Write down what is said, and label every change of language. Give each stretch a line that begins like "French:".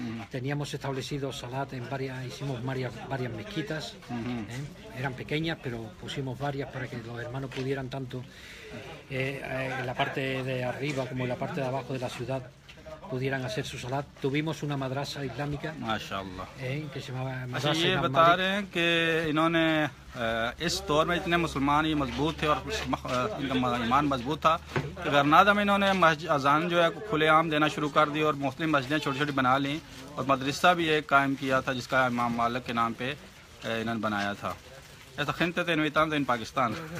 Spanish: Teníamos establecido salat en hicimos varias mezquitas. Eran pequeñas, pero pusimos varias para que los hermanos pudieran tanto en la parte de arriba como en la parte de abajo de la ciudad pudieran hacer su salat. Tuvimos una madrasa islámica que se llamaba
Hindi: अच्छा, ये बता रहे हैं कि इन्होंने इस दौर में इतने मुसलमान ही मजबूत थे और इनका ईमान मजबूत था कि गरनादा में इन्होंने अजान जो है खुलेआम देना शुरू कर दी और मुस्लिम मस्जिदें छोटी छोटी बना ली और मदरसा भी एक कायम किया था जिसका इमाम मालिक के नाम पे इन्होंने बनाया था।
Spanish: ऐसा gente te invitando en Pakistán.